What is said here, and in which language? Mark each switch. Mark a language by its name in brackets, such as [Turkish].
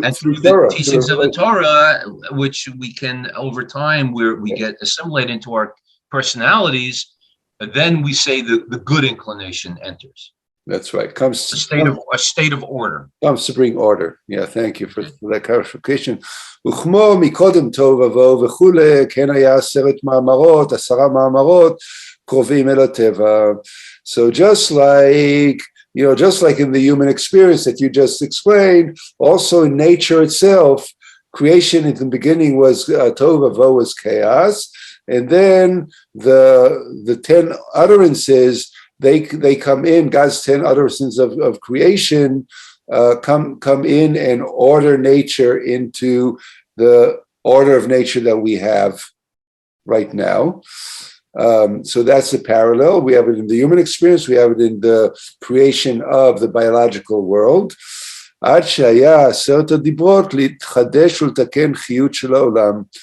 [English] the teachings of the Torah, which we can over time, where we get assimilated into our personalities. Then we say the good inclination enters. That's right. A state of order. Comes to bring order. Yeah, thank you for that clarification. [Hebrew] וכמו מקודם תוהו ובוהו וכולי, כן היה 10 מאמרות, 10 מאמרות קרובים אל הטבע. [English] So just like in the human experience that you just explained, also in nature itself, creation in the beginning was tohu vavohu, was chaos. And then the 10 utterances, they come in, God's 10 utterances of creation come in and order nature into the order of nature that we have right now. So that's the parallel. We have it in the human experience. We have it in the creation of the biological world. [Hebrew] עד שהיה 10 הדיברות להתחדש ולתקן חיות של העולם.